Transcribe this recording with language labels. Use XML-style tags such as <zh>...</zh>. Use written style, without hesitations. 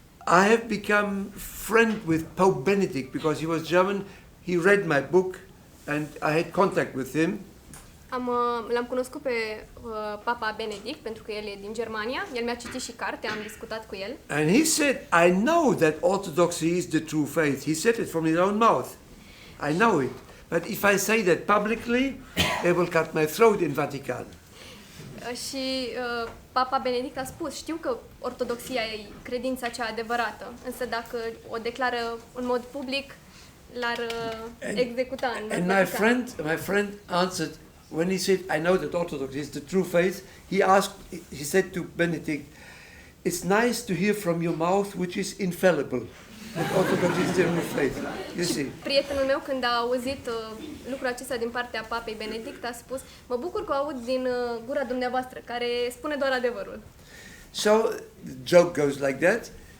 <en>I have become friend with Pope Benedict because he was German. He read my book and I had contact with him.</en> <ro>L-am cunoscut pe Papa Benedict pentru că el e din Germania, el mi-a citit și cartea, am discutat cu el.</ro> <en>And he said, I know that Orthodoxy is the true faith. He said it from his own mouth. I know it. But if I say that publicly, they will cut my throat in Vatican.</en> <ro>Și Papa Benedict a spus, știu că ortodoxia e credința cea adevărată, însă dacă o declară în mod public, l-ar executa în</ro> <en>And</en> <ro>Vatican.</ro> <en>my friend answered, when he said, I know that Orthodoxy is the true faith, he said to Benedict, it's nice to hear from your mouth which is infallible. That Orthodoxy is the true faith. You see.</en> <ro>Prietenul meu, când a auzit lucrul acesta din partea Papei Benedict, a spus, mă bucur că o aud din gura dumneavoastră, care spune doar adevărul.</ro> <en>So the joke goes like that.</en>